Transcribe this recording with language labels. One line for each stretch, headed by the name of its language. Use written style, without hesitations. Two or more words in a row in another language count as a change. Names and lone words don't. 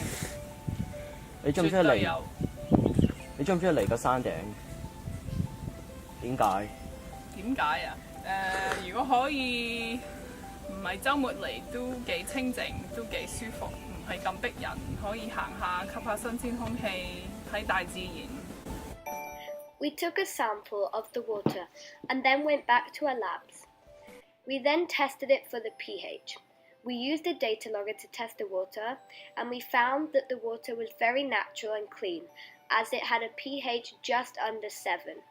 Cantonese: 你中唔中意嚟？你中唔中意嚟個山頂？點解？點解啊？如果可以唔係週末嚟，都幾清靜，都幾舒服。係咁逼人，可以行下，吸下新鮮空氣，睇大自然。
English: We took a sample of the water and then went back to our labs. We then tested it for the pH. We used a data logger to test the water, and we found that the water was very natural and clean, as it had a pH just under 7.